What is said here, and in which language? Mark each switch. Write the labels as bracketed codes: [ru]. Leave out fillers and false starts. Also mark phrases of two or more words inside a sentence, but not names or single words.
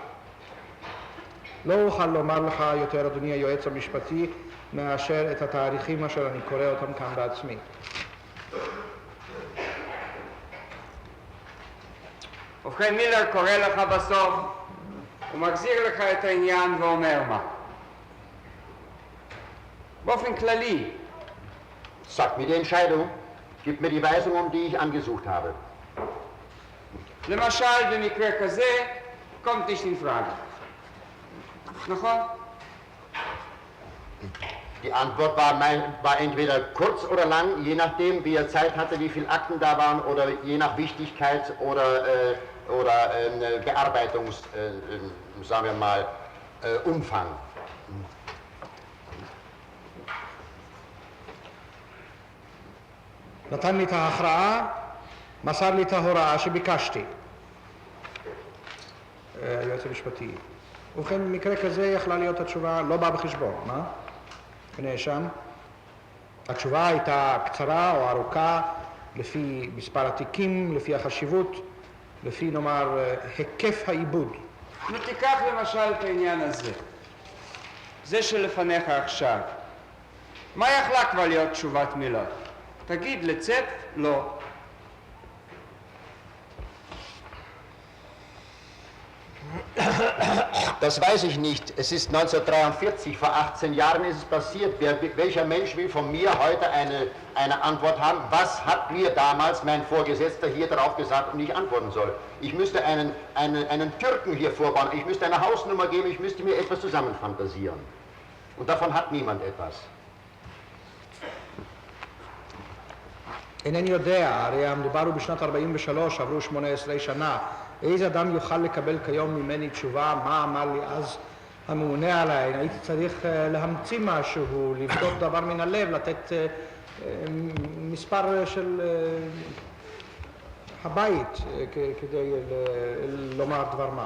[he] לא אוכל לומר לך יותר, אדוני היועץ המשפטי, מאשר את התאריכים אשר אני קורא אותם כאן בעצמי. ובכן מילר קורא לך בסוף, הוא מחזיר לך את העניין ואומר מה. באופן כללי, [de] Sagt mir die Entscheidung, gibt mir die Weisung, um die ich angesucht habe. [he] למשל במקרה כזה, [de] kommt nicht in Frage. [he] נכון? [de] Die Antwort war entweder kurz oder lang, je nachdem, wie er Zeit hatte, wie viele Akten da waren, oder je nach Wichtigkeit oder Bearbeitungs, sagen wir mal, Umfang. [he] נתן לי את ההכרעה, מסר לי את ההוראה שביקשתי. היועץ המשפטי. ובכן, במקרה כזה יכלה להיות התשובה לא באה בחשבון, מה? הנאשם. התשובה הייתה קצרה או ארוכה, לפי מספר התיקים, לפי החשיבות, לפי נאמר היקף העיבוד. תיקח למשל את העניין הזה, זה שלפניך עכשיו. מה יכלה כבר להיות תשובת מילר? תגיד לצף, לא. [de] Das weiß ich nicht. Es ist 1943, vor 18 Jahren ist es passiert. Welcher Mensch will von mir heute eine Antwort haben? Was hat mir damals mein Vorgesetzter hier darauf gesagt und ich antworten soll? Ich müsste einen Türken hier vorbauen, ich müsste eine Hausnummer geben, ich müsste mir etwas zusammenfantasieren. Und davon hat niemand etwas. [he] אינני יודע, הרי המדובר הוא בשנת 43, עברו 18 שנה. איזה אדם יוכל לקבל כיום ממני תשובה מה אמר לי אז הממונה עליי? הייתי צריך להמציא משהו, לבדוק דבר מן הלב, לתת מספר של הבית כדי לומר דבר מה.